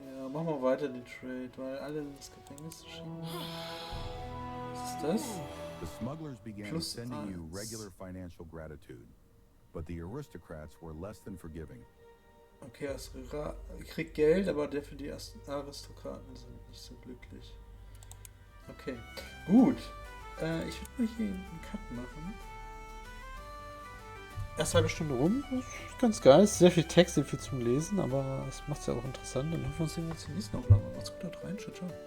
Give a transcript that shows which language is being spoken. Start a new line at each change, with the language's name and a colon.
German: Ja, machen wir weiter den Trade, weil alle ins Gefängnis schicken. Was ist das?
English: The smugglers began sending you regular financial gratitude, but the aristocrats were less than forgiving.
German: Okay, ich krieg Geld, aber der für die Aristokraten sind nicht so glücklich. Okay, gut. Ich würde mal hier einen Cut machen. Erst halbe Stunde rum. Das ist ganz geil. Es ist sehr viel Text, sehr viel zum Lesen, aber es macht es ja auch interessant. Dann hoffen wir uns sehen wir uns in der nächsten Aufnahme. Macht's gut, haut rein. Ciao, ciao.